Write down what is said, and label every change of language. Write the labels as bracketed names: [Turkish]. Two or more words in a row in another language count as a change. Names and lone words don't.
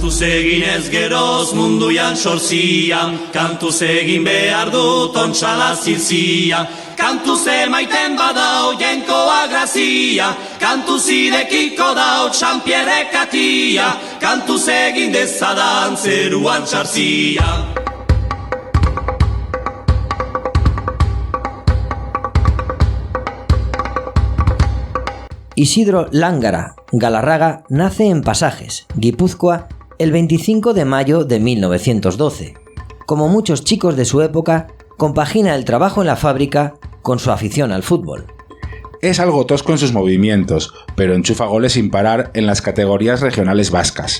[Basque] eginez geroz munduan sorzian, kantuz egin behar dut ontxala zilzia, kantuz emaiten badau jenkoa grazia, kantuz idekiko dau Jean-Pierre katia, kantuz egin dezadan zeruan txarzia. [Spanish] Isidro Lángara Galarraga nace en Pasajes, Guipúzcoa, el 25 de mayo de 1912. Como muchos chicos de su época, compagina el trabajo en la fábrica con su afición al fútbol. Es algo tosco en sus movimientos, pero enchufa goles sin parar en las categorías regionales vascas.